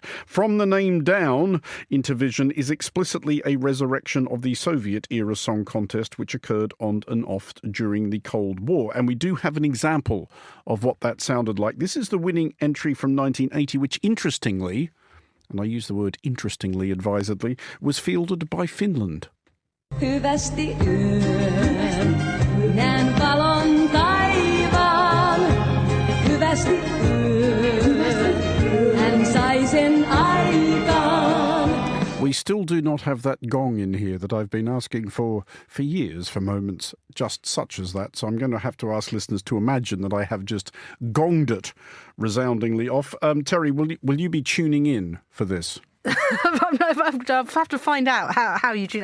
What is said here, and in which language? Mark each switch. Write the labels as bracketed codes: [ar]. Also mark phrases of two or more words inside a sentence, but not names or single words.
[en] From the name down, Intervision is explicitly a resurrection of the Soviet-era song contest which occurred on and off during the Cold War. And we do have an example of what that sounded like. This is the winning entry from 1980, which interestingly, and I use the word interestingly advisedly, was fielded by Finland. [fi] Hyvästi yön, näen valon taivaan. Hyvästi yön, hän sai sen aikaan. [en] We still do not have that gong in here that I've been asking for years for moments just such as that. So I'm going to have to ask listeners to imagine that I have just gonged it resoundingly off. Terry, will you be tuning in for this? I'll have to find out how you tune.